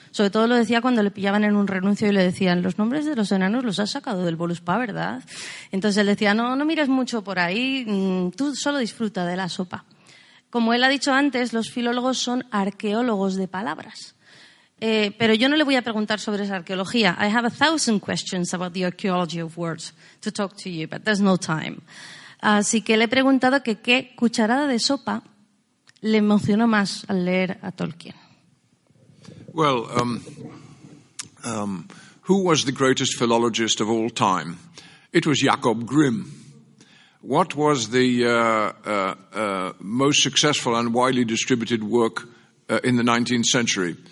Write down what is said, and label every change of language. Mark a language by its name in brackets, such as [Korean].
[Spanish] Sobre todo lo decía cuando le pillaban en un renuncio y le decían, los nombres de los enanos los has sacado del Voluspa, ¿verdad? Entonces él decía, no mires mucho por ahí, tú solo disfruta de la sopa. Como él ha dicho antes, los filólogos son arqueólogos de palabras. Pero yo no le voy a preguntar sobre esa arqueología. [English] I have 1,000 questions about the archaeology of words to talk to you, but there's no time. [Spanish] Así que le he preguntado que qué cucharada de sopa le emocionó más al leer a Tolkien. [English] Well, who was the greatest philologist of all time? It was Jacob Grimm. What was the most successful and widely distributed work in the 19th century?